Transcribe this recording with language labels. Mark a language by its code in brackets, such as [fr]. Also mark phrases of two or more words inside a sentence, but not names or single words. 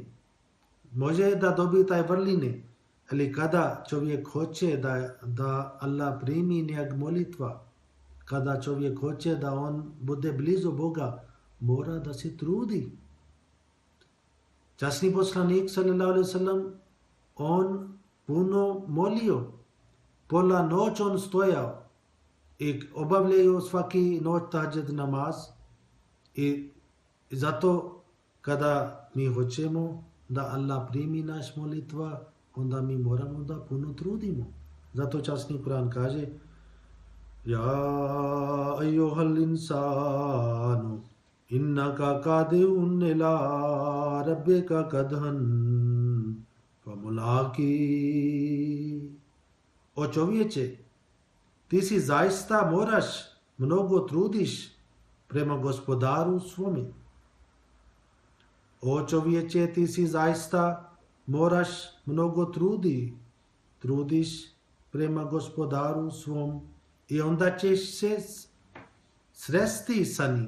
[bs] Može da dobije taj vrline, ali kada čovjek hoće da Allah primi njeg molitva, kada čovjek hoće da on bude blizu Boga, mora da se trudi. Časni poslanik [ar] صلى الله عليه وسلم, [bs] on puno molio, pola noć on stojao i obavljaju svaki noć tahadžud namaz i zato kada mi hoćemo da Allah primi naš molitva, onda mi moramo da puno trudimo. Zato časni Kur'an kaže [ar] يا أيها الإنسان إنك كادح إلى ربك كدحا فملاقيه. [bs] O čovječe, ti si zaista moraš mnogo trudiš prema gospodaru svome. O čovječe, ti si zaista moraš mnogo trudiš prema gospodaru svom i onda ćeš se sresti sa njim.